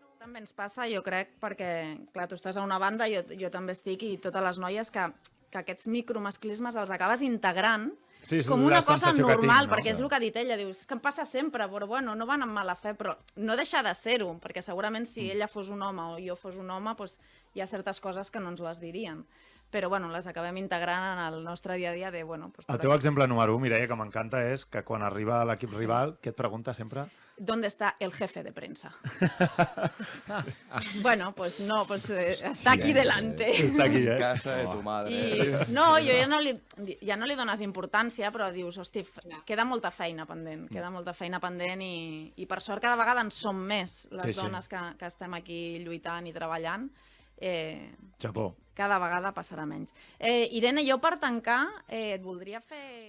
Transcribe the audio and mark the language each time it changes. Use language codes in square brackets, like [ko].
[ca] també ens passa, jo crec, perquè, clar, tu estàs a una banda, jo també estic, i totes les noies que aquests micromasclismes els acabes integrant com una cosa normal, perquè és el que ha dit ella, dius, que em passa sempre, però bueno, no van amb mala fe, però no deixa de ser-ho, perquè segurament si ella fos un home o jo fos un home, doncs hi ha certes coses que no ens les dirien. Però bueno, les acabem integrant en el nostre dia a dia de, bueno... El teu exemple número 1, Mireia, que m'encanta, és que quan arriba l'equip rival, què et pregunta sempre? [es] ¿Dónde está el jefe de prensa? Bueno, pues no, pues está aquí delante. [ca] Està aquí, [es] Casa de tu madre. [ca] No, jo ja no li dones importància, però dius, hosti, queda molta feina pendent, i per sort cada vegada en som més les dones que estem aquí lluitant i treballant. Xapó. Cada vegada passarà menys. Irene, jo per tancar et voldria fer...